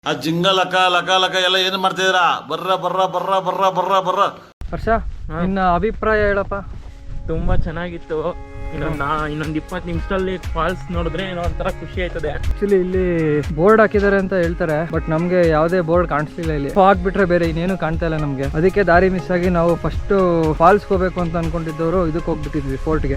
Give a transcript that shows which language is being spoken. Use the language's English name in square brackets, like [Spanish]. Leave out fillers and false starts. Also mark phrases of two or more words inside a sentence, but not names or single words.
[Kannada] ಆ ಜಿಂಗ ಲಕ ಲಕ ಲಕ ಎಲ್ಲ ಏನು ಮಾಡ್ತಿದ್ದೀರಾ? ಬರ್ರ ಬರ್ರ ಬರ್ರ ಬರ್ರ ಬರ್ರ ಬರ್ರ. ಹರ್ಷ, ನಿನ್ನ ಅಭಿಪ್ರಾಯ ಹೇಳಪ್ಪ. ತುಂಬಾ ಚೆನ್ನಾಗಿತ್ತು. ಇನ್ನೊಂದು 20 ನಿಮಿಷದಲ್ಲಿ ಫಾಲ್ಸ್ ನೋಡಿದ್ರೆ ಏನೋ ಒಂಥರ ಖುಷಿ ಆಯ್ತದೆ. ಆಕ್ಚುಲಿ ಇಲ್ಲಿ ಬೋರ್ಡ್ ಹಾಕಿದ್ದಾರೆ ಅಂತ ಹೇಳ್ತಾರೆ, ಬಟ್ ನಮ್ಗೆ ಯಾವುದೇ ಬೋರ್ಡ್ ಕಾಣಿಸ್ತಿಲ್ಲ. ಇಲ್ಲಿ ಫಾಗ್ ಬಿಟ್ರೆ ಬೇರೆ ಇನ್ನೇನು ಕಾಣ್ತಾ ಇಲ್ಲ ನಮ್ಗೆ. ಅದಕ್ಕೆ ದಾರಿ ಮಿಸ್ ಆಗಿ ನಾವು [English] first falls [Kannada] ಹೋಗ್ಬೇಕು ಅಂತ ಅನ್ಕೊಂಡಿದ್ದವರು ಇದಕ್ಕೆ ಹೋಗ್ಬಿಟ್ಟಿದ್ವಿ, ಫೋರ್ಟ್ಗೆ.